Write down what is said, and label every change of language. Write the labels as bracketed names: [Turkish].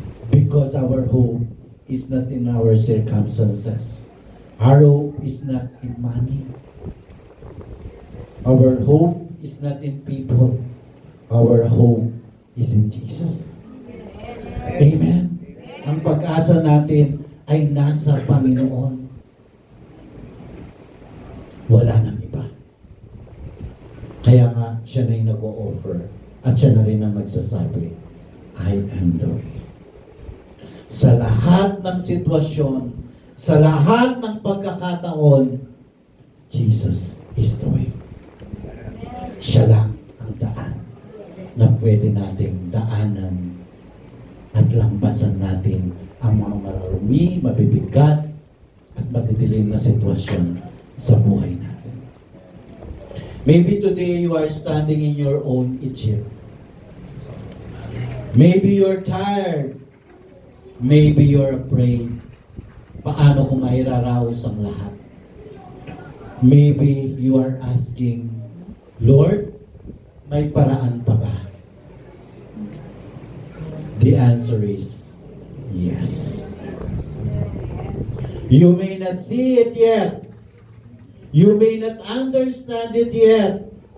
[English] Because our hope is not in our circumstances. Our hope is not in money. Our hope is not in people. Our hope is in Jesus. Amen. [Filipino] Ang pag-asa natin ay nasa Panginoon. Wala nang iba. Kaya nga, siya na yung nag-o-offer at siya na rin ang nagsasabi, [English] I am the way. [Filipino] Sa lahat ng sitwasyon, sa lahat ng pagkakataon, [English] Jesus is the way. [Filipino] Siya lang ang daan na pwede nating daanan at lampasan natin ang mga mararumi, mabibigat, at madidilim na sitwasyon sa buhay natin. [English] Maybe today you are standing in your own Egypt. Maybe you're tired. Maybe you're afraid. [Filipino] Paano kung mairaraos ang lahat? [English] Maybe you are asking, Lord, [Filipino] may paraan pa ba? [English] The answer is yes. You may not see it yet. You may not understand it yet.